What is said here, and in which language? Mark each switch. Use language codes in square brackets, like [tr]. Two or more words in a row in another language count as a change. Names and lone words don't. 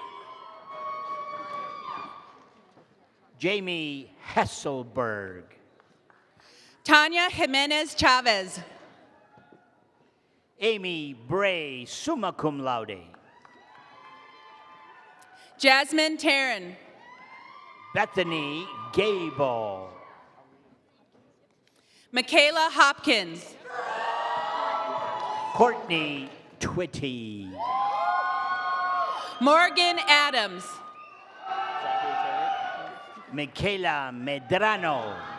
[en] Jamie Hesselberg. Tanya Jimenez Chavez. Amy Bray, [la] summa cum laude. [en] Jasmine Taryn. Bethany Gable. Michaela Hopkins. Courtney Twitty. Morgan Adams. Michaela Medrano.